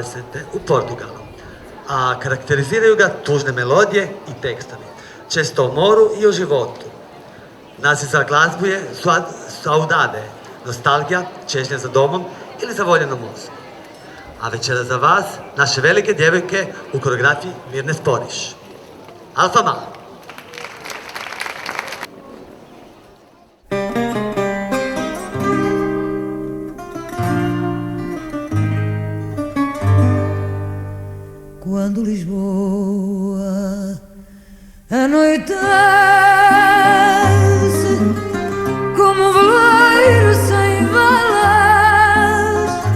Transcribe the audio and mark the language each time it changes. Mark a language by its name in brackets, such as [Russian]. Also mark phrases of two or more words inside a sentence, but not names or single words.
[Croatian] u Portugalu, a karakteriziraju ga tužne melodije i tekstovi, često o moru i o životu. Naziv za glazbu je saudade, nostalgija, čežnja za domom ili za voljenom mozgu. A večera za vas, naše velike djevojke u koreografiji Mirne Sporiš. Alfama! [Portuguese] Quando Lisboa anoitece como um veleiro sem velas,